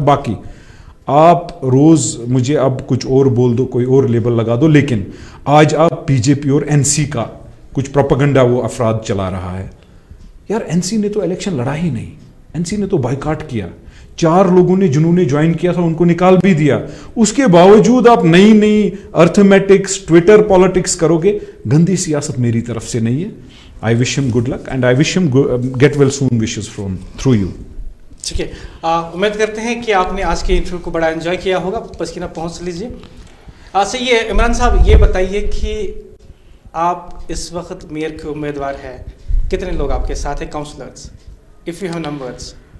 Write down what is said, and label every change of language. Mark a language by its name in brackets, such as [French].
[Urdu] باقی آپ روز مجھے اب کچھ اور بول دو, کوئی اور لیبل لگا دو, لیکن آج آپ BJP اور NC کا کچھ پروپیگنڈا وہ افراد چلا رہا ہے. یار NC نے تو الیکشن لڑا ہی نہیں, NC نے تو بائیکاٹ کیا. 4 لوگوں نے جنہوں نے جوائن کیا تھا ان کو نکال بھی دیا. اس کے باوجود آپ نئی ارتھمیٹکس, ٹویٹر پالیٹکس کرو گے. گندی سیاست میری طرف سے نہیں ہے. [English] I wish him good luck and I wish him get well soon wishes from through you. [Urdu] ٹھیک ہے، امید کرتے ہیں کہ آپ نے آج کے انٹرویو کو بڑا انجوائے کیا ہوگا. پسینہ پہنچ لیجیے. صحیح ہے عمران صاحب، یہ بتائیے کہ آپ اس وقت میئر کے امیدوار ہیں، کتنے لوگ آپ کے ساتھ ہیں counsellors, [English] if you have numbers,